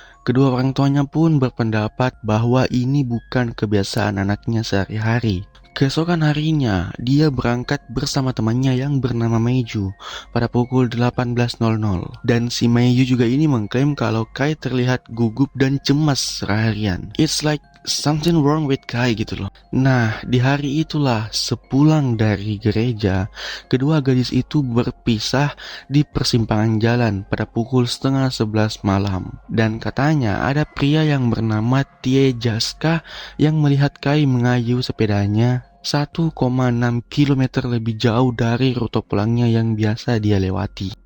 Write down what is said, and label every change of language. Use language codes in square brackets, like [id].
[id] Kedua orang tuanya pun berpendapat bahwa ini bukan kebiasaan anaknya sehari-hari. Keesokan harinya, dia berangkat bersama temannya yang bernama Meiju pada pukul 18.00. Dan si Meiju juga ini mengklaim kalau Kai terlihat gugup dan cemas seharian. [en] It's like something wrong with Kai [id] gitu loh. Nah, di hari itulah sepulang dari gereja, kedua gadis itu berpisah di persimpangan jalan pada pukul 10:30 malam. Dan katanya ada pria yang bernama Tie Jaska yang melihat Kai mengayuh sepedanya 1,6 km lebih jauh dari rute pulangnya yang biasa dia lewati.